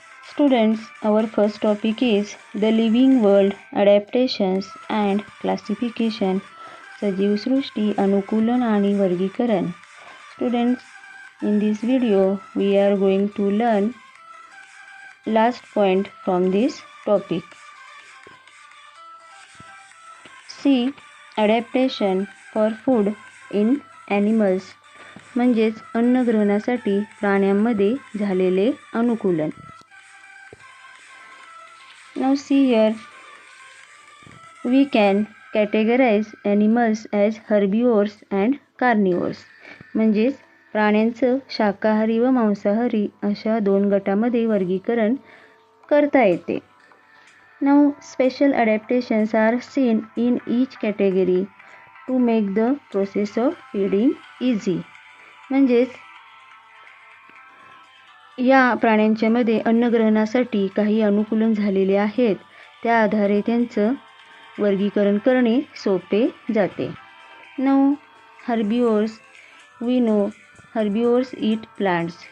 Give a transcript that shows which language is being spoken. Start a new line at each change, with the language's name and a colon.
English: Students, our first topic is the living world, adaptations and classification.
Marathi: सजीव सृष्टी, अनुकूलन आणि वर्गीकरण.
English: Students, in this video we are going to learn last point from this topic. C. Adaptation for food in animals.
Marathi: म्हणजेच अन्न ग्रहणासाठी प्राण्यांमध्ये झालेले अनुकूलन.
English: Now see here, we can categorize animals as herbivores and carnivores.
Marathi: म्हणजेच प्राण्यांचं शाकाहारी व मांसाहारी अशा दोन गटामध्ये वर्गीकरण करता येते.
English: Now special adaptations are seen in each category to make the process of feeding easy.
Marathi: म्हणजेच या प्राण्यांच्या मध्ये अन्नग्रहणासाठी काही अनुकूलन झालेले आहेत. त्या आधारे त्यांचं वर्गीकरण करणे सोपे जाते.
English: Now herbivores, we know herbivores eat plants.